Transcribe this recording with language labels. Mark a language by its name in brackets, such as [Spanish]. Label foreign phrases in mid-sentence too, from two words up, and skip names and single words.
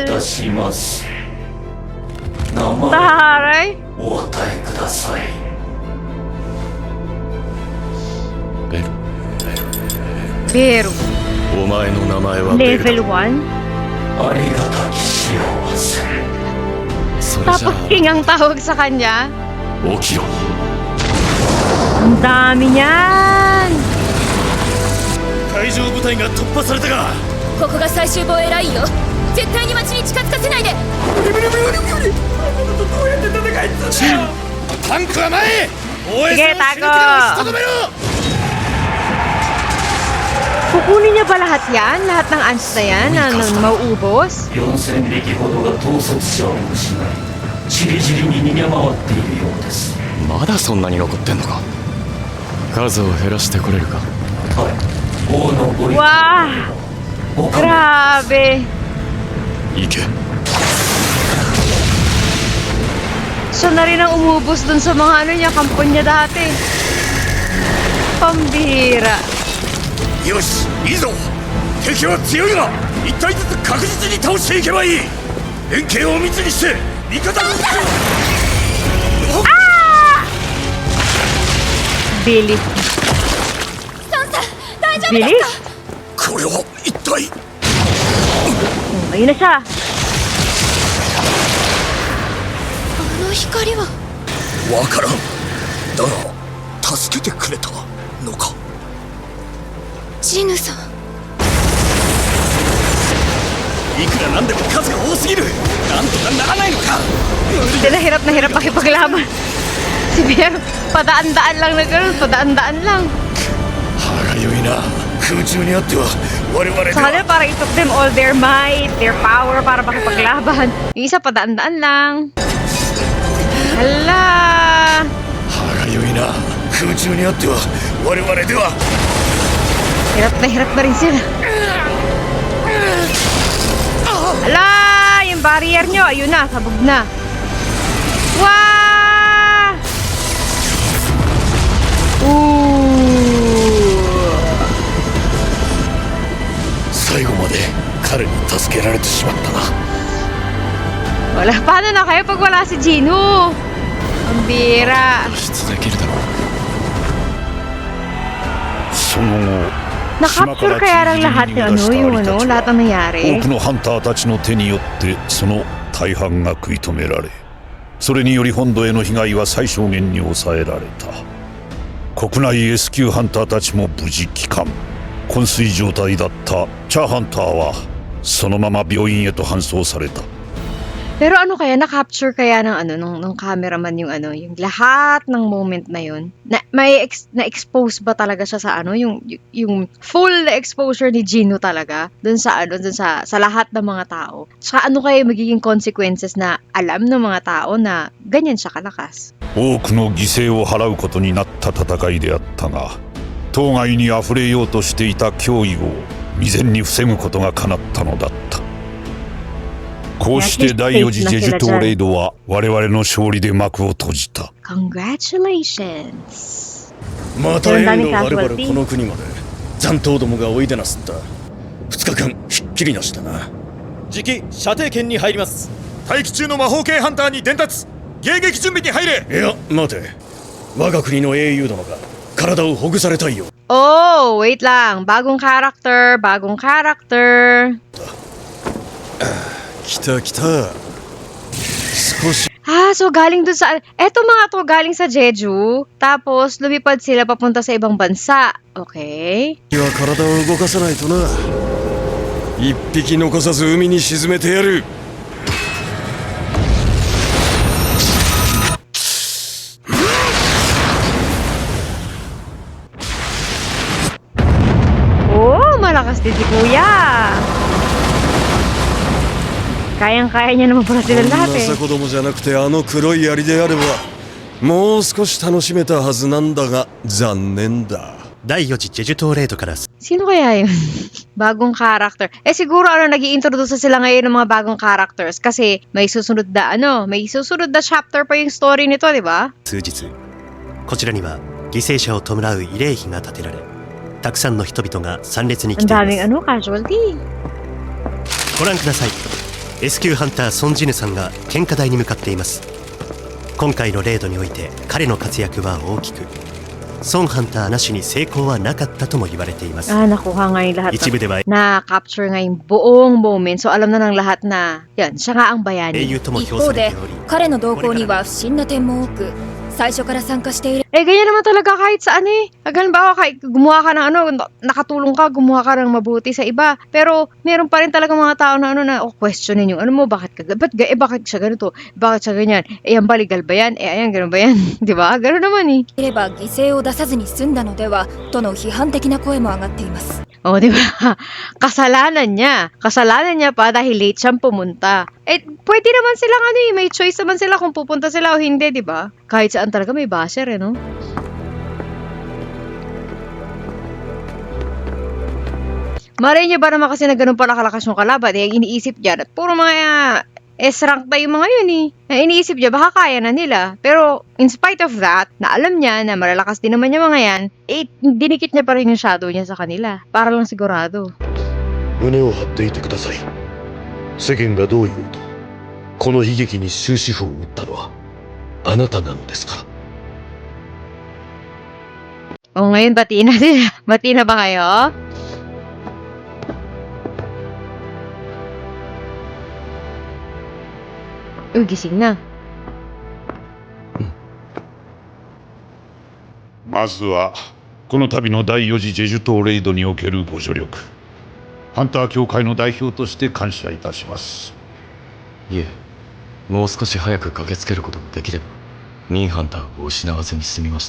[Japanese] たします。名前 [Filipino] Taray. [Japanese] をお答えください。ベル。 [Filipino] Pero, [Japanese] お前の名前はベルだ。 [English] level 1? [Japanese] ありがたき幸せ。それじゃ [Filipino] Tapos King ang tawag sa kanya? [Japanese] あ起きろ。 [Filipino] Ang dami niyan! [Japanese] 海上部隊が突破されたが、ここが最終防衛ラインよ。絶対に町に近づかせないで。タンクは前。防衛 [Filipino] Sige, [Japanese] 線を死ぬ気で [Filipino] tago. [Japanese] 押しとどめろ。 [Filipino] Kukunin niya ba lahat yan? Lahat ng ants na yan na mauubos? [Japanese] 4000 匹ほどが統率者を失い、ちりじりに逃げ回っているようです。まだそんなに残ってんのか。数を減らしてこれるか。はい、王のご意見 Wow! 他の [Filipino] Grabe! [Japanese] 行け。 [Filipino] Siya na rin ang umubos dun sa mga ano niya, kampo niya dati. Pambihira. [Japanese] よし、いいぞ。敵は強いが、一体ずつ確実に倒していけばいい。連携を密にして味方を Billy. ソンさん、大丈夫 Billy? ですか？これは一体。 [Filipino] Ayun na siya. [Japanese] あの光は。わからん。だが助けてくれたのか。ジヌさん。いくらなんでも数が多すぎる。なんとかならないのか。 [Filipino] Sila hirap na hirap makipaglaban. Si Bear, padaan-daan lang na gano'n, padaan-daan lang. [Japanese] 歯がゆいな。空中にあっては我々で [Filipino] Sa [Japanese] は [Filipino] kanila parang [English] it took them all their might, their power [Filipino] para makipaglaban. Yung isa padaan-daan lang. Hala! [Japanese] 歯がゆいな。空中にあっては我々では [Filipino] Hirap na rin sila. Hala! Yung barrier nyo, ayun na, sabog na. Wow! Ooh! [Japanese] 最後まで彼に助けられてしまったな。 [Filipino] Wala, paano na kayo pag wala si Gino? Ang bira. [Japanese] 出できるだろう。その後 [Filipino] Na-capture kaya lang lahat yung lahat ng nangyari? [Japanese] 多くのハンターたちの手によってその大半が食い止められ、それにより本土への被害は最小限に抑えられた。国内 S 級ハンターたちも無事帰還。昏睡状態だったチャーハンターはそのまま病院へと搬送された。 [Filipino] Pero ano kaya, na-capture kaya ng cameraman yung yung lahat ng moment na yun? Na-expose ba talaga siya sa yung full exposure ni Gino talaga dun sa lahat ng mga tao? Saka ano kaya magiging consequences na alam ng mga tao na ganyan siya kalakas? [Japanese] 多くの犠牲を払うことになった戦いであったが、当該にあふれようとしていた脅威を未然に防ぐことが叶ったのだった。こうして第4次ジェジュ島レイドは我々の勝利で幕を閉じた。 [English] Congratulations! [Japanese] また縁の我々この国まで残党どもがおいでなすった2日間ひっきりなしだな。次期射程圏に入ります。待機中の魔法系ハンターに伝達。迎撃準備に入れ。いや待て、我が国の英雄殿が体をほぐされたいよ。 [Filipino] Oh, wait lang. Bagong character. [Japanese] 来た来た。少し [Filipino] Ah, so galing dun sa... Eto mga to, galing sa Jeju. Tapos, lumipad sila papunta sa ibang bansa. Okay. [Japanese] は体を動かさないとな。一匹残さず海に沈めてやる。 [Filipino] Oh, malakas din si Kuya. Kayang-kaya niya naman pala sila lahat eh. [Japanese] 子供じゃなくてあの黒い槍であればもう少し楽しめたはずなんだが残念だ。第4次ジェジュ島レードから [Filipino] Sino kaya yun? Bagong character. Eh siguro nag-i-introduce sila ngayon ng mga bagong characters kasi may susunod na chapter pa yung story nito, di ba? [Japanese] 数日こちらには犠牲者を弔う慰霊碑が建てられ、たくさんの人々が参列に来 [Filipino] Ang [Japanese] ています。 [Filipino] daming casualty. [Japanese] ご覧ください。 S 級ハンターソンジヌさんが献花台に向かっています。今回のレードにおいて彼の活躍は大きく、ソンハンターなしに成功はなかったとも言われています。 [Filipino] Nakuha nga yung lahat. [Japanese] 一部では [Filipino] Na-capture nga yung buong moment. So alam na ng lahat na yan, siya nga ang [Japanese] 英 [Filipino] bayani. [Japanese] 雄とも一評さ方でれており、彼の動向には不審な点も多く、 最初から参加している [Filipino] Eh, ganyan naman talaga kahit saan eh. Halimbawa, kahit gumawa ka ng nakatulong ka, gumawa ka ng mabuti sa iba. Pero, meron pa rin talaga mga tao na questionin yung mo, bakit siya ganito? Bakit siya ganyan? Eh, yan ba, legal ba yan? Eh, ayan, ganun ba yan? Di ba? Ganun naman eh. [Japanese] れば犠牲を出さずに済んだのではとの批判的な声も上がっています [Filipino] Oh, di ba? Kasalanan niya. Kasalanan niya pa dahil late siyang pumunta. Eh, pwede naman silang may choice naman sila kung pupunta sila o hindi, di ba? Kahit saan talaga may basher, no? Maray niya ba naman kasi na ganun pala kalakas yung kalaban, eh, iniisip niya, at puro mga S-rank na yung mga yun eh. Na iniisip niya, baka kaya na nila. Pero, [English] in spite of that, [Filipino] na alam niya na malalakas din naman yung mga yan, eh, dinikit niya pa rin yung shadow niya sa kanila. Para lang sigurado. [Japanese] 胸を張っていてください。世間がどう言おうと、この悲劇に終止符を打ったのはあなたなのですから。 [Filipino] O ngayon, bati na din. Bati na ba kayo? Uy, gising na. [Japanese] まずはこの度の第4次ジェジュ島レイドにおけるご助力、ハンター協会の代表として感謝いたします。いえ、もう少し早く駆けつけることができればニンハンターを失わずに済みました。